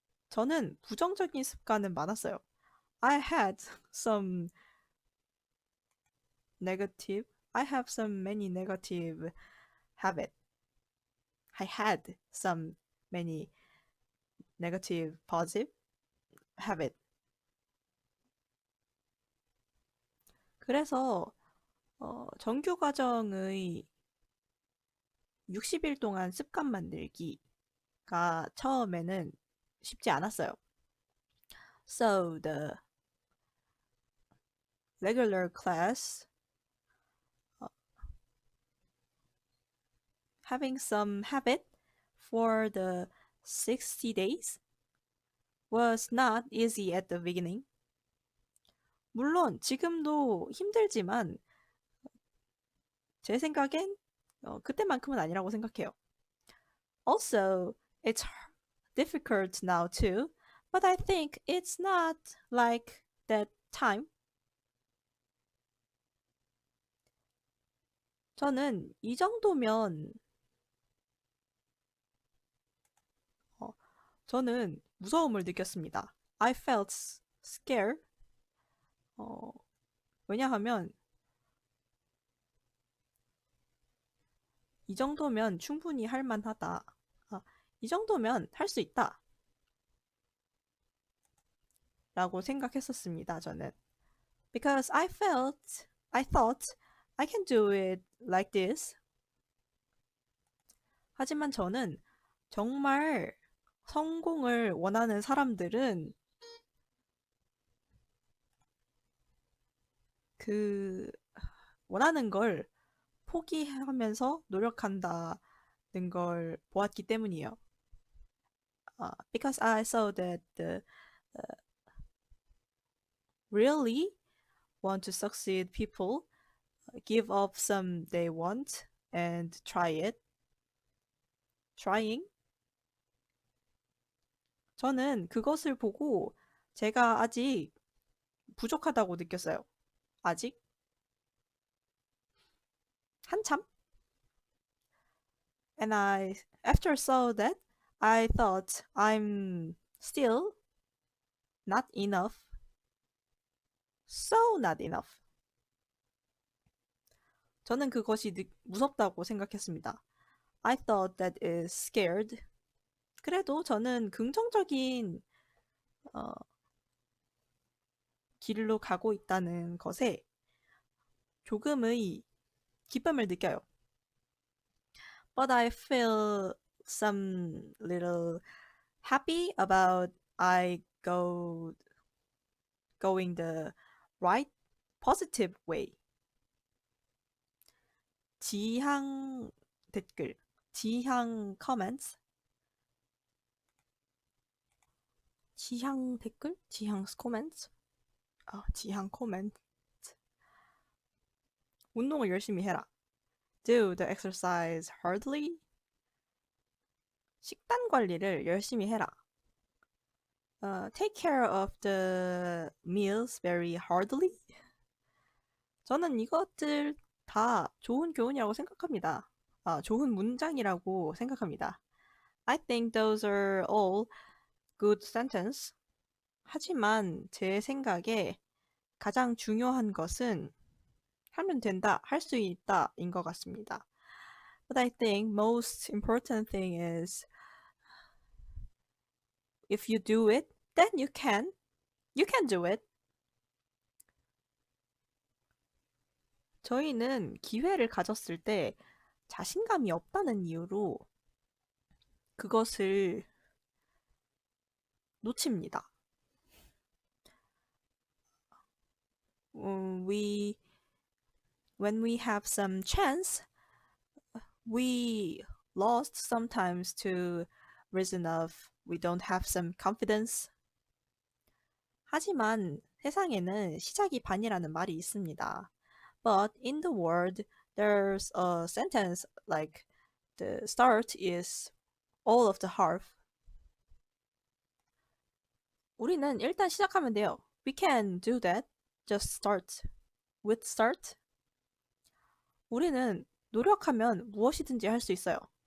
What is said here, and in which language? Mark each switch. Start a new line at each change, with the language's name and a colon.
Korean: 저는 부정적인 습관은 많았어요.
English: I had some many negative habit. I had some many negative positive habit.
Korean: 그래서 정규 과정의 60일 동안 습관 만들기가 처음에는 쉽지 않았어요.
English: So the regular class, having some habit for the 60 days was not easy at the beginning.
Korean: 물론 지금도 힘들지만 제 생각엔 그때만큼은 아니라고 생각해요.
English: Also, it's difficult now too, but I think it's not like that time.
Korean: 저는 이 정도면 저는 무서움을 느꼈습니다.
English: I felt scared.
Korean: 왜냐하면 이 정도면 충분히 할 만하다. 이 정도면 할 수 있다. 라고 생각했었습니다, 저는.
English: Because I thought I can do it like this.
Korean: 하지만 저는 정말 성공을 원하는 사람들은 그 원하는 걸 포기하면서 노력한다는 걸 보았기 때문이에요.
English: Because I saw that really want to succeed people give up some they want and try it. Trying.
Korean: 저는 그것을 보고 제가 아직 부족하다고 느꼈어요. 아직? 한참?
English: And after saw that, I thought I'm still not enough. So not enough.
Korean: 저는 그것이 무섭다고 생각했습니다.
English: I thought that is scared.
Korean: 그래도 저는 긍정적인 길로 가고 있다는 것에 조금의 기쁨을 느껴요.
English: But I feel some little happy about I going the right positive way.
Korean: 지향 댓글, 지향 comments, 지향 댓글, 지향 comments, 지향 comment. 운동을 열심히 해라.
English: Do the exercise hardly.
Korean: 식단 관리를 열심히 해라.
English: Take care of the meals very hardly.
Korean: 저는 이것들 다 좋은 교훈이라고 생각합니다. 좋은 문장이라고 생각합니다.
English: I think those are all good sentence.
Korean: 하지만 제 생각에 가장 중요한 것은 하면 된다, 할 수 있다 인 것 같습니다.
English: But I think most important thing is if you do it, then you can do it.
Korean: 저희는 기회를 가졌을 때 자신감이 없다는 이유로 그것을 놓칩니다.
English: We when we have some chance, we lost sometimes to reason of we don't have some confidence.
Korean: 하지만 세상에는 시작이 반이라는 말이 있습니다.
English: But in the world, there's a sentence like the start is all of the half.
Korean: 우리는 일단 시작하면 돼요.
English: We can do that. Just start. With start.
Korean: 우리는 노력하면 무엇이든지 할 수 있어요.